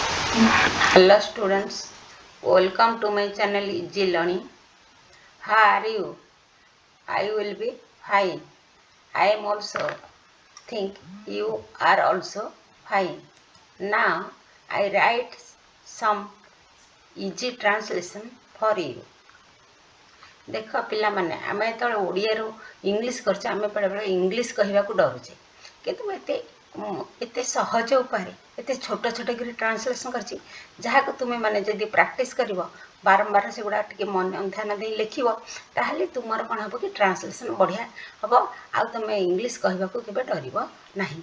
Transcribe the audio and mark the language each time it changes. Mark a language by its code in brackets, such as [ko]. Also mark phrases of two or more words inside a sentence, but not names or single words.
[en] Hello students, welcome to my channel Easy Learning. How are you? I will be fine. I am also think you are also fine. Now I write some easy translation for you. [or] ଦେଖ ପିଲାମାନେ ଆମେ ଯେତେବେଳେ ଓଡ଼ିଆରୁ ଇଂଲିଶ କରୁଛେ ଆମେ ବେଳେବେଳେ ଇଂଲିଶ କହିବାକୁ ଡରୁଛେ କିନ୍ତୁ ମୁଁ ଏତେ ସହଜ ଉପାୟରେ ଏତେ ଛୋଟ ଛୋଟ କରି ଟ୍ରାନ୍ସଲେସନ୍ କରିଛି ଯାହାକୁ ତୁମେ ମାନେ ଯଦି ପ୍ରାକ୍ଟିସ୍ କରିବ ବାରମ୍ବାର ସେଗୁଡ଼ା ଟିକେ ମନ ଧ୍ୟାନ ଦେଇ ଲେଖିବ ତାହେଲେ ତୁମର କ'ଣ ହେବ କି ଟ୍ରାନ୍ସଲେସନ୍ ବଢ଼ିଆ ହେବ ଆଉ ତୁମେ ଇଂଲିଶ କହିବାକୁ କେବେ ଡରିବ ନାହିଁ।